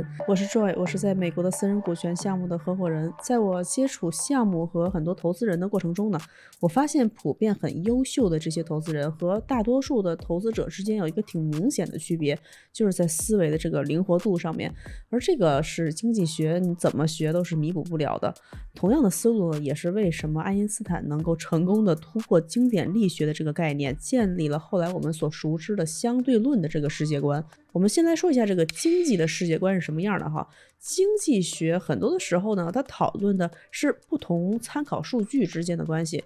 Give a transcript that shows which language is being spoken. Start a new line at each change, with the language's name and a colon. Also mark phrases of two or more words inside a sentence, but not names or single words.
Chinese: 我是 Joy， 我是在美國的私人股权項目的合夥人。在我接觸項目和很多投資人的過程中呢，我發現普遍很優秀的這些投資人和大多數的投資者之間有一個挺明顯的區別，就是在思維的這個靈活度上面。而這個是經濟學你怎麼學都是彌補不了的。同樣的思路呢，也是為什麼愛因斯坦能夠成功的突破經典力學的這個概念，建立了後來我們所熟知的相對論的這個世界觀。我们先来说一下这个经济的世界观是什么样的哈。经济学很多的时候呢，它讨论的是不同参考数据之间的关系。